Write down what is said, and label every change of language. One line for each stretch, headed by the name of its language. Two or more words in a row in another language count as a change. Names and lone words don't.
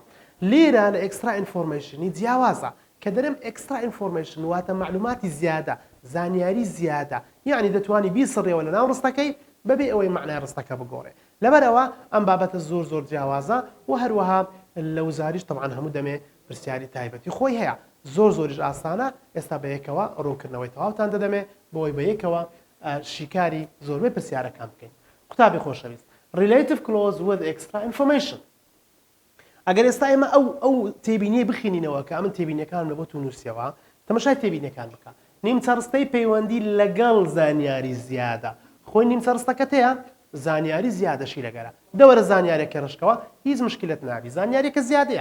Central Kurdish: لێرە لە
English: extra information
Central Kurdish: جیاوازە کە دەرێم
English: extra information
Central Kurdish: واتە معلوماتی زیادە، زانیاری زیادە، یعنی دەتوانی بیسڕێەوە لە ناو ڕستەکەی بەبێ ئەوەی معنای ڕستەکە بگۆڕێ. لەبەرەوە ئەم بابەتە زۆر جیاوازە و هەروەها لە وزاریش طبعاً هەموو دەمێ پرسیاری تایبەتی خۆی هەیە. زۆریش ئاسانە. ئێستا بە یەکەوە ڕوونکردنەوەی تەواوتان دەدەمێ بۆی بە یەکەوە شیکاری زۆربەی پرسیارەکان بکەین. قوتابی خۆشەویست،
English: relative clause with extra information.
Central Kurdish: ئەگەر ئێستا ئێمە ئەو تێبینیە بخینینەوە کە ئەمن تێبینیەکان لە بۆ تو نووسیەوە، تەماشای تێبینیەکان بکە. نیمچە ڕستەی پەیوەندی لەگەڵ زانیاری زیادە. خۆی نیمچە ڕستەکەت هەیە، زانیاری زیادەشی لەگەرە. دەوەرە زانیارێکە ڕشکەوە هیچ مشکلت نابی، زانیارێکە زیادەیە.